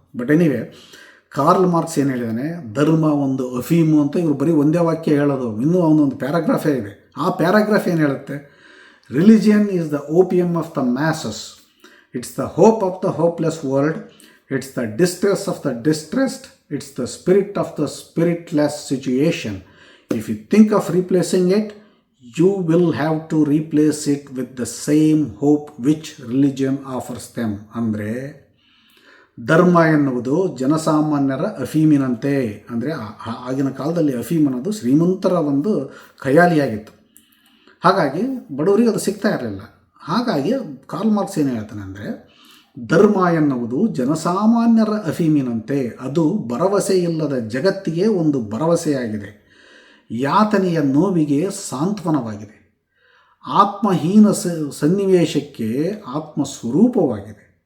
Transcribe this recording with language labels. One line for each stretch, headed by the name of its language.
English: but anyway,
Kannada: Karl marks ಏನು ಹೇಳಿದಾನೆ, ಧರ್ಮ ಒಂದು ಅಫೀಮು ಅಂತ ಇವರು ಬರೀ ಒಂದೇ ವಾಕ್ಯ ಹೇಳೋದು. ಇನ್ನೂ ಅವನೊಂದು ಪ್ಯಾರಾಗ್ರಾಫೇ ಇದೆ. ಆ ಪ್ಯಾರಾಗ್ರಾಫ್ ಏನು ಹೇಳುತ್ತೆ?
English: Religion is the opium of the masses, it's the hope of the hopeless world, it's the distress of the distressed, it's the spirit of the spiritless situation. If you think of replacing it, you will have to replace it with the same hope which religion offers them.
Kannada: ಅಂದರೆ ಧರ್ಮ ಎನ್ನುವುದು ಜನಸಾಮಾನ್ಯರ ಅಫೀಮಿನಂತೆ. ಅಂದರೆ ಆಗಿನ ಕಾಲದಲ್ಲಿ ಅಫೀಮ್ ಅನ್ನೋದು ಶ್ರೀಮಂತರ ಒಂದು ಖಯಾಲಿಯಾಗಿತ್ತು. ಹಾಗಾಗಿ ಬಡವರಿಗೆ ಅದು ಸಿಗ್ತಾ ಇರಲಿಲ್ಲ. ಹಾಗಾಗಿ ಕಾರ್ಲ್ ಮಾರ್ಕ್ಸ್ ಏನು ಹೇಳ್ತಾನೆ ಅಂದರೆ, ಧರ್ಮ ಎನ್ನುವುದು ಜನಸಾಮಾನ್ಯರ ಅಫೀಮಿನಂತೆ, ಅದು ಭರವಸೆ ಇಲ್ಲದ ಜಗತ್ತಿಗೆ ಒಂದು ಭರವಸೆಯಾಗಿದೆ, ಯಾತನೆಯ ನೋವಿಗೆ ಸಾಂತ್ವನವಾಗಿದೆ, ಆತ್ಮಹೀನ ಸನ್ನಿವೇಶಕ್ಕೆ ಆತ್ಮಸ್ವರೂಪವಾಗಿದೆ.